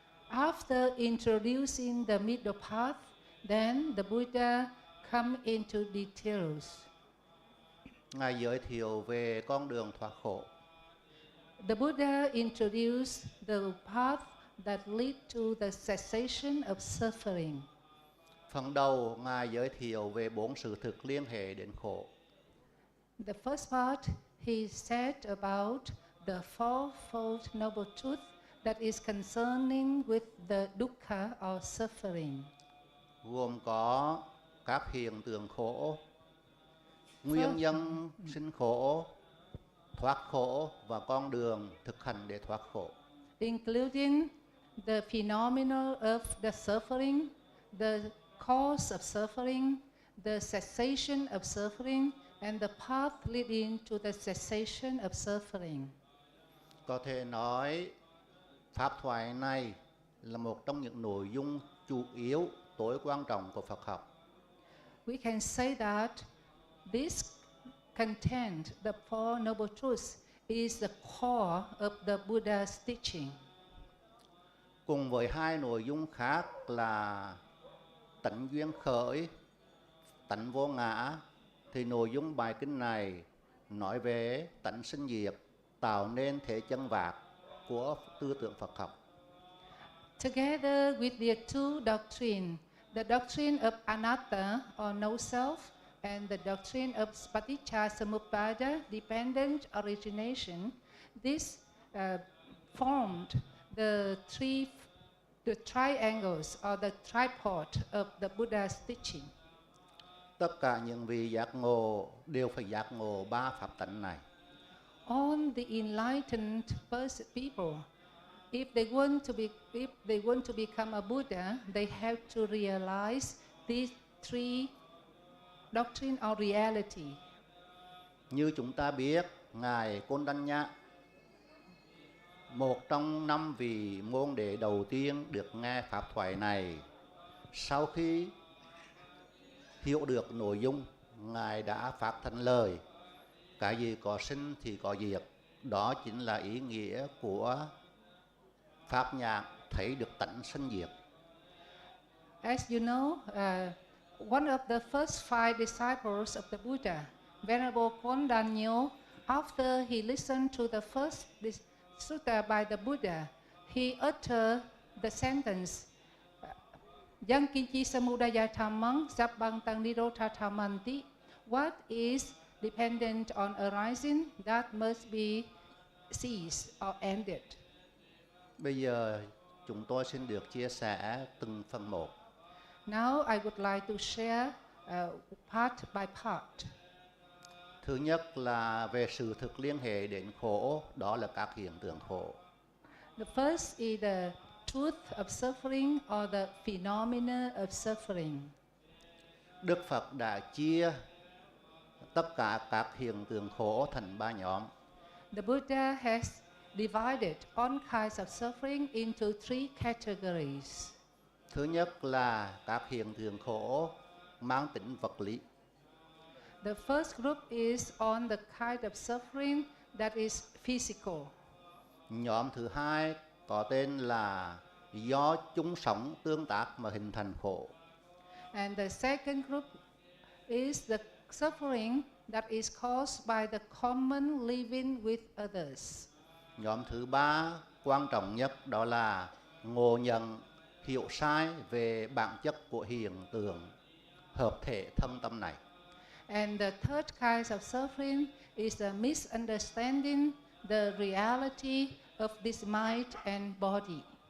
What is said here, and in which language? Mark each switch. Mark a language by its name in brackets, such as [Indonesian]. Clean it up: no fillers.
[English] After introducing the middle path, then the Buddha come into details. [Vietnamese] Ngài giới thiệu về con đường thoát khổ. [English] The Buddha introduced the path that lead to the cessation of suffering. [Vietnamese] Phần đầu, Ngài giới thiệu về 4 sự thực liên hệ đến khổ. [English] The first part, he said about the fourfold noble truth that is concerning with the dukkha or suffering. [Vietnamese] Gồm có các hiện tượng khổ, nguyên nhân sinh khổ, thoát khổ và con đường thực hành để thoát khổ. [English] Including the phenomena of the suffering, the cause of suffering, the cessation of suffering, and the path leading to the cessation of suffering. [Vietnamese] Có thể nói, pháp thoại này là một trong những nội dung chủ yếu, tối quan trọng của Phật học. [English] We can say that this content, the Four Noble Truths, is the core of the Buddha's teaching. [Vietnamese] Cùng với hai nội dung khác là tánh duyên khởi, tánh vô ngã, thì nội dung bài kinh này nói về tánh sinh diệt, tạo nên thể chân vạc của tư tưởng Phật học. [English] Together with the two doctrines, the doctrine of anatta or no self and the doctrine of paticca samuppada, dependent origination, this formed the triangles or the tripod of the Buddha's teaching. [Vietnamese] Tất cả những vị giác ngộ đều phải giác ngộ ba pháp tánh này. [English] All the enlightened people, if they want to become a Buddha, they have to realize these three doctrine or reality. [Vietnamese] Như chúng ta biết, Ngài Côn Đanh Nhã, một trong 5 vị môn đệ đầu tiên được nghe pháp thoại này, sau khi hiểu được nội dung, Ngài đã phát thành lời: cái gì có sinh thì có diệt. Đó chính là ý nghĩa của pháp nhãn thấy được tánh sinh diệt. [English] As you know, one of the first 5 disciples of the Buddha, Venerable Kondanyo, after he listened to the first sutta by the Buddha, he uttered the sentence, [Pali] Yang kinchi samudaya dhammang sabbang tang nirodha dhammanti. [English] What is dependent on arising, that must be ceased or ended. [Vietnamese] Bây giờ chúng tôi xin được chia sẻ từng phần một. [English] Now I would like to share part by part. [Vietnamese] Thứ nhất là về sự thực liên hệ đến khổ, đó là các hiện tượng khổ. [English] The first is the truth of suffering or the phenomena of suffering. [Vietnamese] Đức Phật đã chia tất cả các hiện tượng khổ thành 3 nhóm. [English] The Buddha has divided all kinds of suffering into 3 categories. [Vietnamese] Thứ nhất là các hiện tượng khổ mang tính vật lý. [English] The first group is on the kind of suffering that is physical. [Vietnamese] Nhóm thứ hai có tên là do chúng sống tương tác mà hình thành khổ. [English] And the second group is the suffering that is caused by the common living with others. [Vietnamese] Nhóm thứ ba quan trọng nhất đó là ngộ nhận, hiểu sai về bản chất của hiện tượng hợp thể thân tâm này. [English] And the third kind of suffering is the misunderstanding the reality of this mind and body.